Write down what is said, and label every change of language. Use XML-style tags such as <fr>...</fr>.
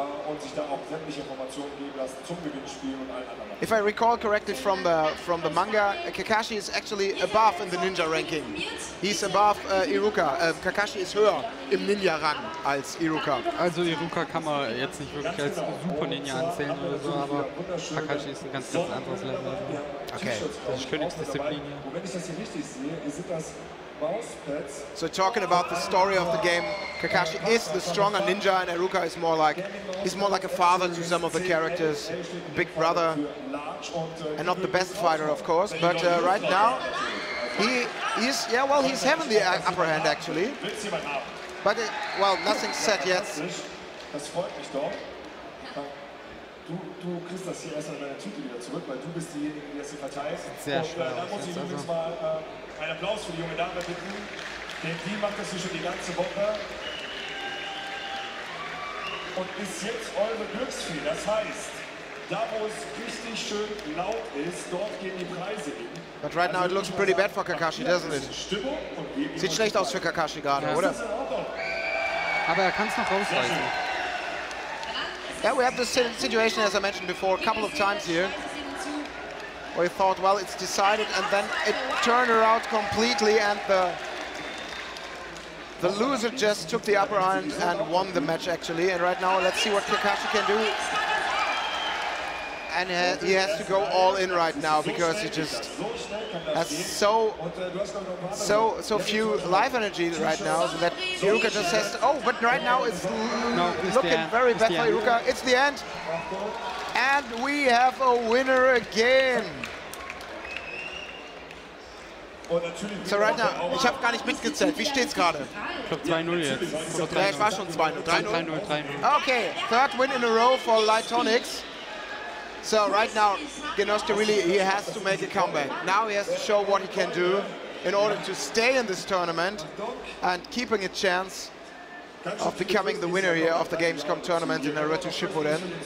<de>und sich da auch sämtliche Informationen geben lassen zum Gewinnspiel und allen anderen.</de> <en>If I recall correctly from the manga, Kakashi is actually above in the Ninja ranking. He's above Iruka.</en> <de>Kakashi ist höher im Ninja-Rang als Iruka. Also Iruka kann man jetzt nicht wirklich als Super Ninja anzählen oder so, aber Kakashi ist ein ganz anderes Level. Okay. Das ist Königsdisziplin hier. Und wenn ich das hier richtig sehe, sind das Mauspads.</de> <en>So talking about the story of the game, Kakashi is the stronger ninja and Iruka is more like, he's more like a father to some of the characters, big brother, and not the best fighter of course, but right now he's having the upper hand actually, but well, nothing's said yet.</en> <de>Das freut mich doch. Du kriegst das hier erstmal in deine Tüte wieder zurück, weil du bist diejenige, die das hier verteilt. Sehr schön. Da muss ich übrigens mal einen Applaus für die junge Dame bitten. Der Team macht das hier schon die ganze Woche. Und ist jetzt eure Glücksfee. Das heißt, da wo es richtig schön laut ist, dort gehen die Preise hin.</de> <en>But right now it looks pretty bad for Kakashi, doesn't it?</en> <de>Sieht schlecht aus für Kakashi gerade, oder? Aber er kann es noch rausreißen.</de> <en>Yeah, we have this situation, as I mentioned before, a couple of times here, where we thought, well, it's decided, and then it turned around completely, and the loser just took the upper hand and won the match, actually. And right now, let's see what Kakashi can do. And he has to go all in right now because he just has so few life energy right now that Iruka just has to, oh, but right now it's looking very bad for Iruka. It's the end. And we have a winner again. So right now,</en> <de>ich habe gar nicht mitgezählt. Wie steht's gerade? Ich glaube 2-0 jetzt. Ja, es war schon 2-0. 3-0.</de> <en>Okay, third win in a row for Lightonics. So right now, Genosuke really, he has to make a comeback. Now he has to show what he can do in order to stay in this tournament and keeping a chance of becoming the winner here of the Gamescom tournament in Naruto Shippuden.</en>